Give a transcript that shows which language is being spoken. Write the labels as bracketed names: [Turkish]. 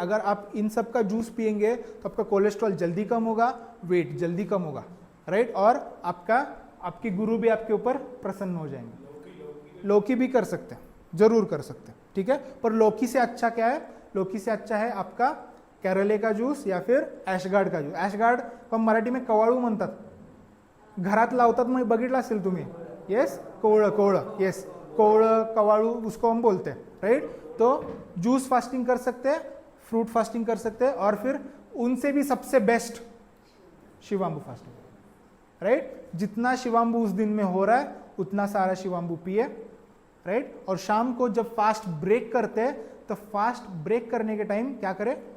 [Hindi] अगर आप इन सब का जूस पिएंगे तो आपका कोलेस्ट्रॉल जल्दी कम होगा, वेट जल्दी कम होगा, राइट। और आपके गुरु भी आपके ऊपर प्रसन्न हो जाएंगे। लौकी भी कर सकते हैं, जरूर कर सकते हैं, ठीक है। पर लौकी से अच्छा क्या है? लौकी से अच्छा है आपका केरले का जूस या फिर ऐशगार्ड का जूस। ऐशगार्ड को मराठी में [Marathi] कवाळू म्हणतात, घरात लावतात, मग बघितलं असेल तुम्ही, [Hindi] येस, कोवळं, येस, कोवळं, कवाळू, उसको हम बोलते हैं, राइट। तो जूस फास्टिंग कर सकते हैं, फ्रूट फास्टिंग कर सकते हैं, और फिर उनसे भी सबसे बेस्ट शिवांबू फास्टिंग, राइट। जितना शिवांबू उस दिन में हो रहा है उतना सारा शिवांबू पिए, राइट। और शाम को जब फास्ट ब्रेक करते हैं तो फास्ट ब्रेक करने के टाइम क्या करें?